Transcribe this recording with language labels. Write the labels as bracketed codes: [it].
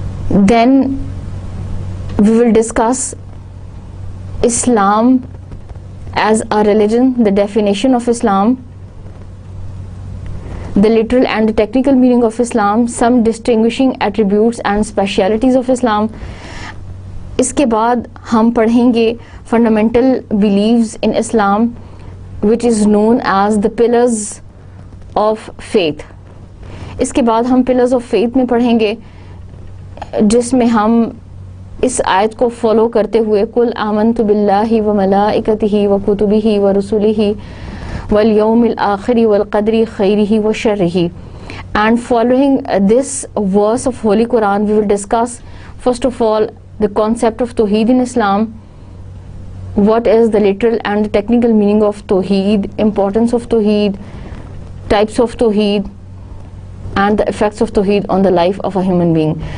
[en] Then we will discuss Islam as a religion, the definition of Islam, the literal and the technical meaning of Islam, some distinguishing attributes and specialities of Islam. [ur] اس کے بعد ہم پڑھیں گے [en] fundamental beliefs in Islam, which is known as the pillars of faith. [ur] اس کے بعد ہم [en] pillars of faith [ur] میں پڑھیں گے، جس میں ہم اس آیت کو فالو کرتے ہوئے [ar] قل آمنت باللہ وملائکتہ وکتبہ ورسلہ والیوم الآخر والقدر خیرہ وشرہ. [en] And following this verse of Holy Quran, we will discuss first of all the concept of Tawheed in Islam, what is the literal and the technical meaning of Tawheed, importance of Tawheed, types of Tawheed, and the effects of Tawheed on the life of a human being.